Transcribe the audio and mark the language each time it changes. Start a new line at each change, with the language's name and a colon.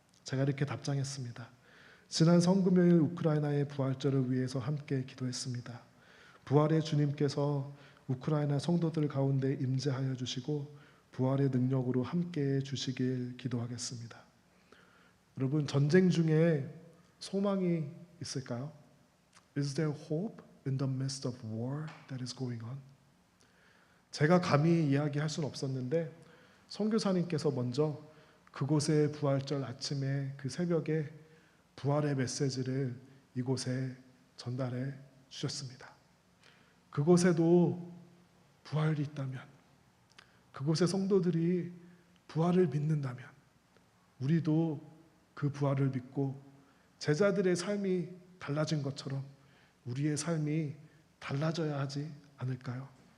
Korean: 제가 이렇게 답장했습니다. 지난 성금요일 우크라이나의 부활절을 위해서 함께 기도했습니다. 부활의 주님께서 우크라이나 성도들 가운데 임재하여 주시고 부활의 능력으로 함께해 주시길 기도하겠습니다. 여러분, 전쟁 중에 소망이 있을까요?
English: Is there hope in the midst of war that is going on?
Korean: 제가 감히 이야기할 수는 없었는데 선교사님께서 먼저 그곳의 부활절 아침에 그 새벽에 부활의 메시지를 이곳에 전달해 주셨습니다. 그곳에도 부활이 있다면, 그곳의 성도들이 부활을 믿는다면 우리도 그 부활을 믿고 제자들의 삶이 달라진 것처럼 우리의 삶이 달라져야 하지 않을까요?